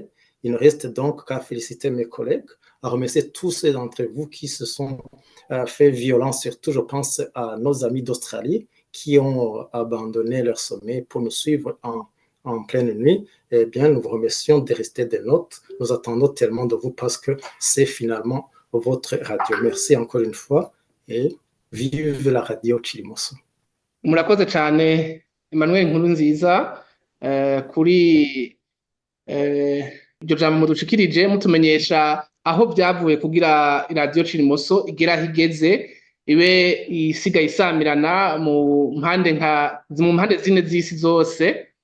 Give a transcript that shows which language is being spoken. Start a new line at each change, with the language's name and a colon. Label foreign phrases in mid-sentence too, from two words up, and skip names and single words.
French: Il ne reste donc qu'à féliciter mes collègues, à remercier tous ceux d'entre vous qui se sont fait violence, surtout je pense à nos amis d'Australie qui ont abandonné leur sommeil pour nous suivre en pleine nuit. Eh bien, nous vous remercions de rester des nôtres. Nous attendons tellement de vous parce que c'est finalement votre radio. Merci encore une fois et vive la radio Chilimoso.
Rundi: murakoze cyane Emmanuel Nkurunziza kuri iryo jambo mudushikirije mutumenyesha aho byavuye kugira radio Chilimoso igera higeze ibe isigaye isamirana mu mpande zine z'isi zose.